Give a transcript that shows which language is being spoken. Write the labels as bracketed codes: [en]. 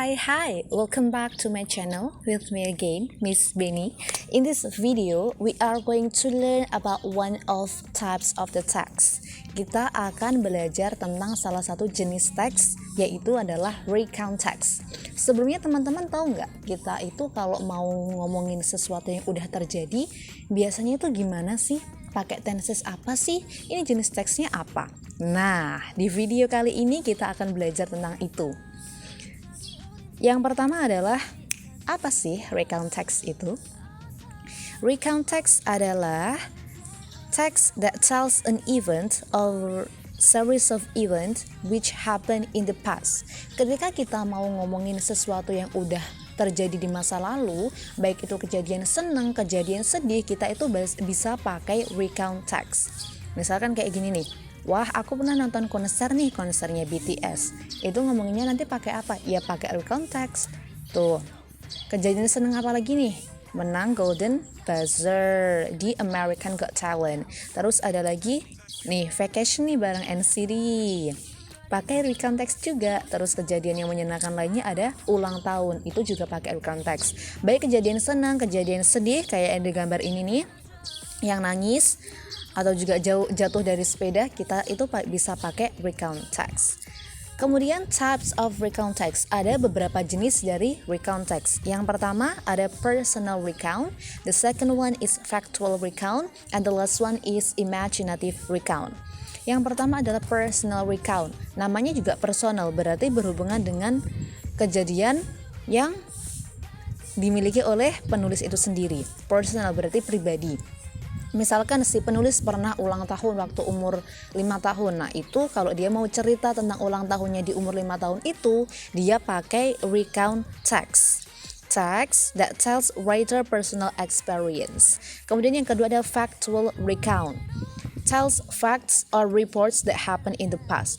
[en] Hi, welcome back to my channel with me again, Miss Benny. In this video, we are going to learn about one of types of the text. [id] Kita akan belajar tentang salah satu jenis teks, yaitu adalah [en] recount text. [id] Sebelumnya teman-teman tahu nggak, kita itu kalau mau ngomongin sesuatu yang udah terjadi, biasanya itu gimana sih? Pakai tenses apa sih? Ini jenis teksnya apa? Nah, di video kali ini kita akan belajar tentang itu. Yang pertama adalah, apa sih recount text itu? [en] Recount text [id] adalah [en] text that tells an event or series of events which happened in the past. [id] Ketika kita mau ngomongin sesuatu yang udah terjadi di masa lalu, baik itu kejadian senang, kejadian sedih, kita itu bisa pakai recount text. Misalkan kayak gini nih, wah aku pernah nonton konsernya BTS. Itu ngomonginnya nanti pakai apa? Ya pakai recount text. Tuh, kejadian senang apa lagi nih? Menang Golden Buzzer di American Got Talent. Terus ada lagi nih, vacation nih bareng NCT. Pakai recount text juga. Terus kejadian yang menyenangkan lainnya ada ulang tahun. Itu juga pakai recount text. Baik kejadian senang, kejadian sedih kayak yang di gambar ini nih, yang nangis atau juga jatuh dari sepeda, kita itu bisa pakai recount text. Kemudian [en] types of recount text, [id] ada beberapa jenis dari recount text. Yang pertama ada [en] personal recount, the second one is factual recount, and the last one is imaginative recount. [id] Yang pertama adalah personal recount. Namanya juga personal, berarti berhubungan dengan kejadian yang dimiliki oleh penulis itu sendiri. Personal berarti pribadi. Misalkan si penulis pernah ulang tahun waktu umur 5 tahun. Nah itu kalau dia mau cerita tentang ulang tahunnya di umur 5 tahun itu, dia pakai recount text. [en] Text that tells writer personal experience. [id] Kemudian yang kedua ada factual recount. [en] Tells facts or reports that happen in the past.